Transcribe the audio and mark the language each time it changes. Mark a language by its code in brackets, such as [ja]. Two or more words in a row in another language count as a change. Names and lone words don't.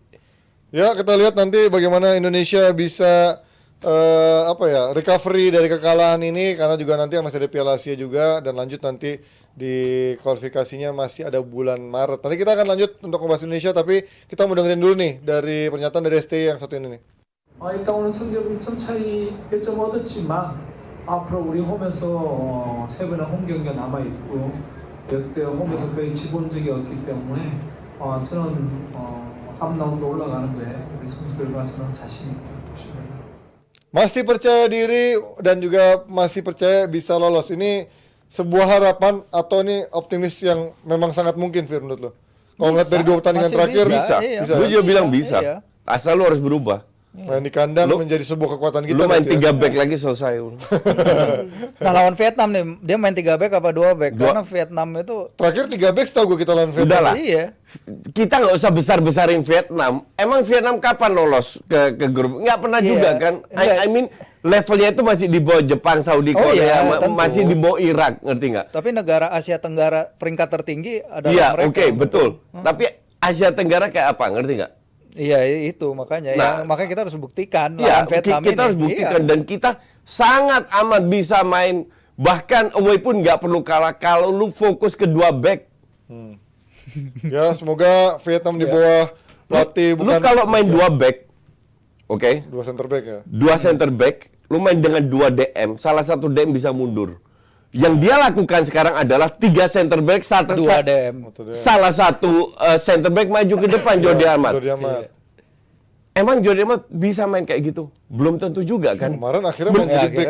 [id] Ya, kita lihat nanti bagaimana Indonesia bisa recovery dari kekalahan ini, karena juga nanti masih ada Piala Asia juga, dan lanjut nanti di kualifikasinya masih ada bulan Maret. Nanti kita akan lanjut untuk membahas Indonesia, tapi kita mau dengerin dulu nih dari pernyataan dari STY yang satu ini nih. [ko] 일단 오늘 승점 1점 차이 1점 얻었지만 앞으로 우리 홈에서 3번의 홈 경기가 남아 있고요. 역대 홈에서 거의 지본 적이 없기 때문에 저는 3라운드 올라가는 거에 우리 선수들과 저는 자신 있다. [id] Masih percaya diri dan juga masih percaya bisa lolos. Ini sebuah harapan atau ini optimis yang memang sangat mungkin, Fir, menurut lo? Kalau ngeliat dari 2 pertandingan Masih terakhir, Bisa. Iya. Gue juga bilang bisa. Iya. Asal lu harus berubah. main di kandang Lu- menjadi sebuah kekuatan kita. Lu main berarti ya. 3 back lagi selesai. Nah lawan Vietnam nih, dia main 3 back apa 2 back? Dua. Karena Vietnam itu Terakhir 3 back setahu gue kita lawan Vietnam. Udah lah. iya. Kita nggak usah besar-besarin Vietnam. Emang Vietnam kapan lolos ke grup? Nggak pernah Iya. juga kan? [en] I mean [id] levelnya itu masih di bawah Jepang, Saudi, Oh Korea, iya, tentu. masih di bawah Irak, ngerti nggak? Tapi negara Asia Tenggara peringkat tertinggi adalah Iya, mereka. oke, betul. Tapi Asia Tenggara kayak apa, ngerti nggak? Iya itu makanya Nah, makanya kita harus buktikan Iya, lawan Vietnam kita ini. harus buktikan Iya. dan kita sangat amat bisa main, bahkan away pun nggak perlu kalah kalau lu fokus ke 2 back. Ya semoga Vietnam di bawah pelatih Lu bukan kalau main 2 back, oke? [en] 2 center back ya. 2 center back, [id] lu main dengan 2 DM, salah satu DM bisa mundur. Yang dia lakukan sekarang adalah 3 [en] center back, [id] 2 DM. salah satu [en] center back [id] maju ke depan Jordi Amat. Jordi Amat. Emang Jordi Amat bisa main kayak gitu? Belum tentu juga kan? Kemarin akhirnya main jadi back,